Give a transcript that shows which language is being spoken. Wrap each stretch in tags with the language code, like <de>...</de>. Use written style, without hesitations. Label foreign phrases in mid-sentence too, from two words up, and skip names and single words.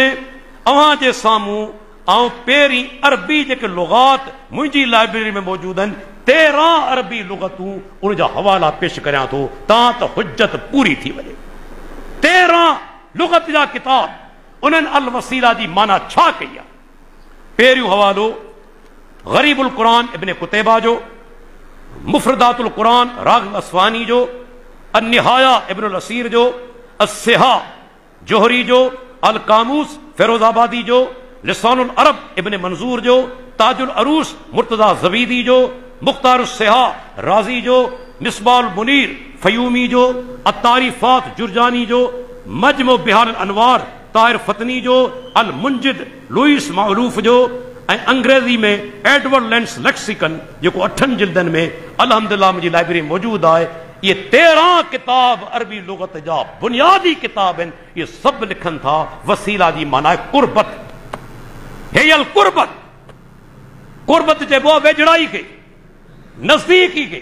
<sd>अव्हां जे साम्हूं ऐं पहिरीं अरबी जेके लुग़ात मुंहिंजी लाइब्रेरी में मौजूद आहिनि, 13 अरबी लुग़तूं, उन जा हवाला पेश करियां थो, तां त हुज्जत पूरी थी वञे। 13 लुग़त जा किताब, उन्हनि अल वसीला जी माना छा कई आहे। पहिरियों हवालो ग़रीबुल क़ुरान इब्न कुतैबा जो, मुफ़रदातुल क़ुरान राग़िब असवानी जो, अन-निहाया इब्नुल असीर जो, अस-सिहा जोहरी जो, अल कामूस फिरोजाबादी जो, लिसानुल अरब इब्न मंजूर जो, ताजुल अरूस मुर्तज़ा ज़बीदी जो, मुख्तारुस सिहा राजी जो, मिसबाहुल मुनीर फ़यूमी जो, अत-तारीफ़ात जुरजानी जो, मजमू बिहार अनवार ताहिर फतनी जो, अल मुंजिद लुइस मारूफ जो, ऐं अंग्रेज़ी में एडवर्ड लेंस लेक्सिकन जेको 8 जिल्दनि में अल्हम्दुलिल्लाह मुंहिंजी लाइब्रेरी मौजूद आहे। ये 13 किताब अरबी लुग़त जा बुनियादी किताब आहिनि। ये सभु लिखनि था वसीला जी माना आहे कुर्बत। हेयल कुर्बत, कुर्बत चइबो आहे वेझड़ाई खे, नज़दीकी खे।</sd>